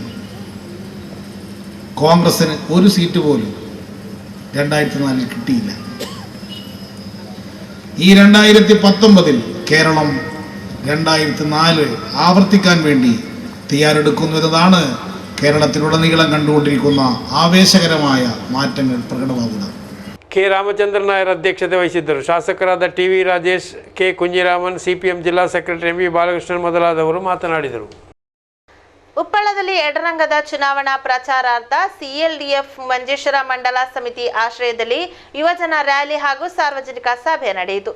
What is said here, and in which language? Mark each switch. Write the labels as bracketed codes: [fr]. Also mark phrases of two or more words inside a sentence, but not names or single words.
[ml] കോൺഗ്രസിന് 1 സീറ്റ് പോലും 2004 കിട്ടിയില്ല. ഈ 2019 കേരളം 2004 ആവർത്തിക്കാൻ വേണ്ടി തയ്യാറെടുക്കുന്നു എന്നതാണ് കേരളത്തിലുടനീളം കണ്ടുകൊണ്ടിരിക്കുന്ന ആവേശകരമായ മാറ്റങ്ങൾ പ്രകടമാകുന്നത്. [kn] ಕೆ ರಾಮಚಂದ್ರ ನಾಯರ್ ಅಧ್ಯಕ್ಷತೆ ವಹಿಸಿದ್ದರು. ಶಾಸಕರಾದ TV ರಾಜೇಶ್, ಕೆ ಕುಂಜಿರಾಮನ್, ಸಿಪಿಎಂ ಜಿಲ್ಲಾ ಸೆಕ್ರೆಟರಿ MV ಬಾಲಕೃಷ್ಣನ್ ಮೊದಲಾದವರು ಮಾತನಾಡಿದರು. ಉಪ್ಪಳದಲ್ಲಿ ಎಡರಂಗದ ಚುನಾವಣಾ ಪ್ರಚಾರಾರ್ಥ CLDF ಮಂಜೇಶ್ವರ ಮಂಡಲ ಸಮಿತಿ ಆಶ್ರಯದಲ್ಲಿ ಯುವಜನ ರ್ಯಾಲಿ ಹಾಗೂ ಸಾರ್ವಜನಿಕ ಸಭೆ ನಡೆಯಿತು.